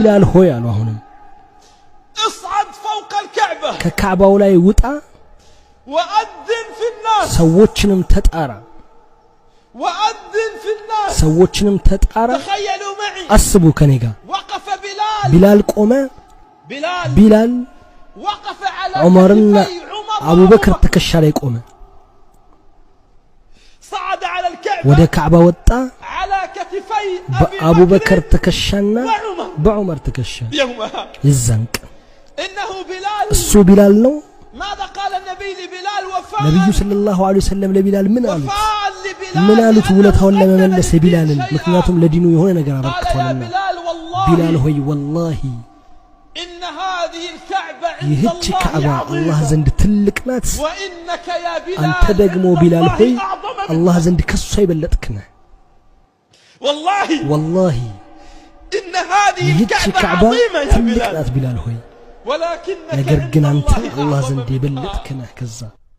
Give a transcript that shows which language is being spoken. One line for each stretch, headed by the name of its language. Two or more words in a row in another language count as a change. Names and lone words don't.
Amharic: ቢላል ሆይ አሉ አሁንም
Arabic: اصعد فوق الكعبة
Amharic: ከካዕባው ላይ ውጣ
Arabic: وأذن في الناس
Amharic: ሰዎችንም ተጣራ
Arabic: وأذن في الناس
Amharic: ሰዎችንም ተጣራ
Arabic: تخيلوا معي
Amharic: አስቡ ከኔ ጋር
Arabic: وقف بلال
Amharic: ቢላል ቆመ ቢላል
Arabic: وقف على
Amharic: ዑመርና
Arabic: عمر
Amharic: አቡበክር ትከሻ ላይ ቆመ
Arabic: صعد على الكعبة
Amharic: ወደ ካዕባ ወጣ
Arabic: على كتفي
Amharic: በአቡበክር ትከሻና በዑመር ትከሻ ይዘንቅ
Arabic: إنه بلال
Amharic: እሱ ቢላል ነው
Arabic: ماذا قال النبي لبلال وفاء
Amharic: ነብዩ
Arabic: صلى الله عليه وسلم
Amharic: ለቢላል ምን አሉት
Arabic: وفاء لبلال
Amharic: ምን አሉት ውለታውን ለመመለስ ቢላልን ምክንያቱም ለዲኑ የሆነ ነገር አበርክቷልና ቢላል ሆይ ወላሂ
Arabic: إن هذه الكعبة عند
Amharic: ይህች
Arabic: الله
Amharic: ካዕባ አላህ
Arabic: عظيمة
Amharic: ዘንድ ትልቅ ናት
Arabic: وإنك يا
Amharic: አንተ
Arabic: بلال
Amharic: ደግሞ
Arabic: عند
Amharic: ቢላል
Arabic: الله
Amharic: ሆይ
Arabic: أعظم
Amharic: አላህ ዘንድ ከሱ አይበለጥክ ነህ
Arabic: والله إن هذه
Amharic: ይህች
Arabic: الكعبة
Amharic: ካዕባ
Arabic: عظيمة يا
Amharic: ትልቅ
Arabic: بلال
Amharic: ናት ቢላል ሆይ
Arabic: ولكنك
Amharic: ነገር ግን
Arabic: عند
Amharic: አንተ
Arabic: الله
Amharic: አላህ
Arabic: أعظم
Amharic: ዘንድ
Arabic: منها
Amharic: የበለጥክ ነህ ከዛ